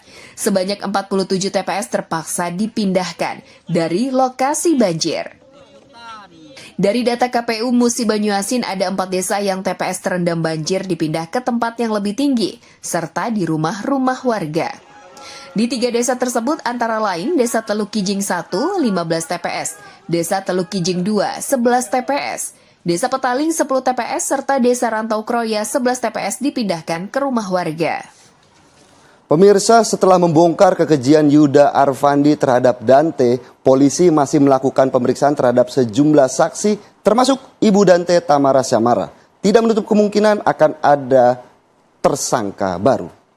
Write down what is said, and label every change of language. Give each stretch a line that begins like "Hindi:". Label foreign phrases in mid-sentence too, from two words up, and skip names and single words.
Indonesian: Sebanyak 47 TPS terpaksa dipindahkan dari lokasi banjir. Dari data KPU Musi Banyuasin ada 4 desa yang TPS terendam banjir dipindah ke tempat yang lebih tinggi, serta di rumah-rumah warga. Di 3 desa tersebut antara lain Desa Teluk Kijing 1, 15 TPS, Desa Teluk Kijing 2, 11 TPS, Desa Petaling 10 TPS, serta Desa Rantau Kroya 11 TPS dipindahkan ke rumah warga. Pemirsa, setelah membongkar kekejian Yuda Arfandi terhadap Dante, polisi masih melakukan pemeriksaan terhadap sejumlah saksi, termasuk Ibu Dante Tamara Syamara. Tidak menutup kemungkinan akan ada tersangka baru.